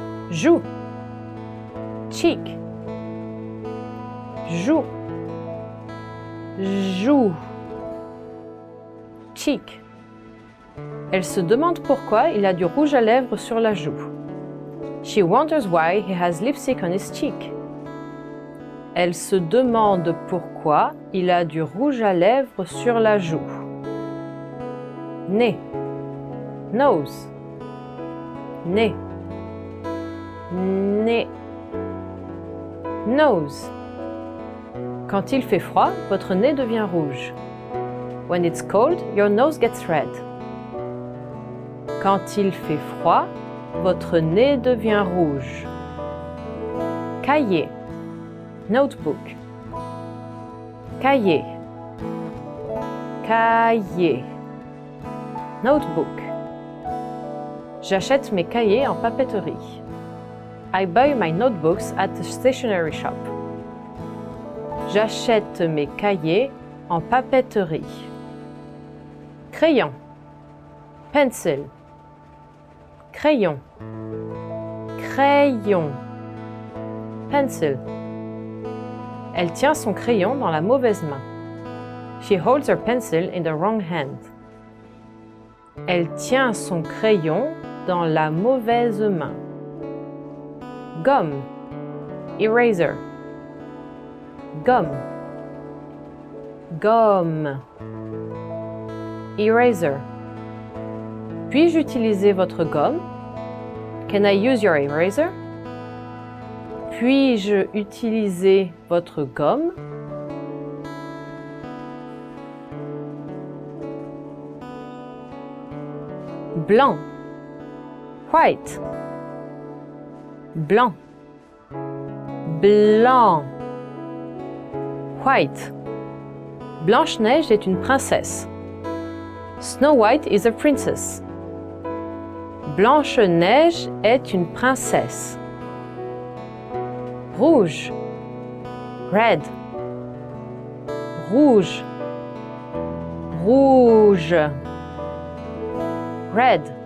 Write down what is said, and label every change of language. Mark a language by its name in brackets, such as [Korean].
[French] Joue. Cheek. Joue. Joue. [English] Cheek. [French] Elle se demande pourquoi il a du rouge à lèvres sur la joue. [English] She wonders why he has lipstick on his cheek. [French] Elle se demande pourquoi il a du rouge à lèvres sur la joue. Nez. Nose. Nez. Nez. Nose. Quand il fait froid, votre nez devient rouge. [English] When it's cold, your nose gets red. [French] Quand il fait froid, votre nez devient rouge. Cahier. Notebook. Cahier. Cahier. Notebook. J'achète mes cahiers en papeterie. [English] I buy my notebooks at the stationery shop. [French] J'achète mes cahiers en papeterie. Crayon. Pencil. Crayon. Crayon. Pencil. Elle tient son crayon dans la mauvaise main. [English] She holds her pencil in the wrong hand. [French] Elle tient son crayon dans la mauvaise main. Gomme. Eraser. Gomme. Gomme. Eraser. Puis-je utiliser votre gomme? [English] Can I use your eraser? [French] Puis-je utiliser votre gomme? Blanc. White. Blanc. Blanc. White. Blanche-Neige est une princesse. [English] Snow White is a princess. [French] Blanche-Neige est une princesse. Rouge. Red. Rouge. Rouge. Red.